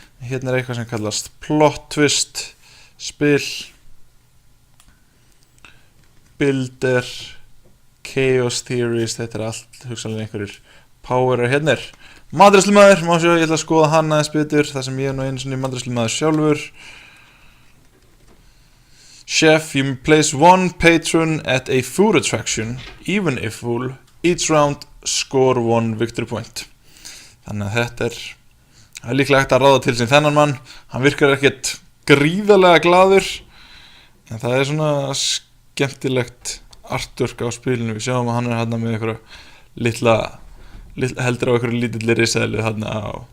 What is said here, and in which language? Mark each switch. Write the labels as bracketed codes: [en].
[is] Hérna er eitthvað sem kallast plot twist, spil, builder, chaos theories, þetta er allt hugsanlega einhverjir powerar. Hérna er Matreiðslumaður, má sjá, ég ætla að skoða hann aðeins betur, þar sem ég nú einu sinni matreiðslumaður sjálfur. [en] Chef, you may place one patron at a food attraction, even if full, each round score one victory point. [is] Þannig að þetta er líklega hægt að ráða til sín þennan mann. Hann virkar ekkert gríðarlega glaður, en það er svona skemmtilegt artwork á spilinu. Við sjáum að hann er hérna með einhverja heldur á einhverju lítilli risaðilu hérna á.